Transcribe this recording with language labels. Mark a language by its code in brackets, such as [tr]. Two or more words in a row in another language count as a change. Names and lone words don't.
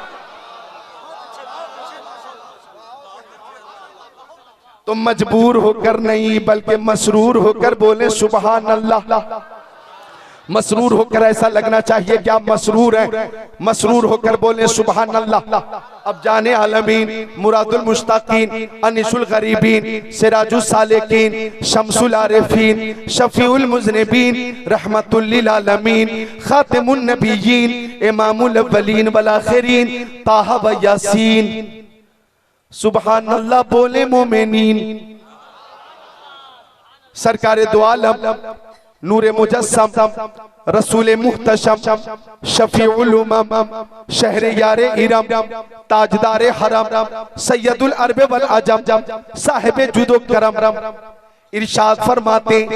[ur] تو مجبور ہو کر نہیں بلکہ مسرور ہو کر بولے [ar] سبحان الله. [ur] مسرور ہو کر ایسا لگنا چاہیے کہ آپ مسرور ہیں، مسرور ہو کر بولے [ar] سبحان الله. अब جان عالمین مراد المشتاقین انیس الغریبین سراج السالکین شمس العارفین شفیع المذنبین رحمة للعالمین خاتم النبیین امام الاولین والآخرین طٰہٰ و یٰسین سبحان الله بولے مومنین. [ur] سرکارِ دو عالم نورِ مجسم رسولِ محتشم شفیع الامم شہرِ یارِ ارم تاجدارِ حرم سید العرب والعجم صاحبِ جود و کرم ارشاد فرماتے.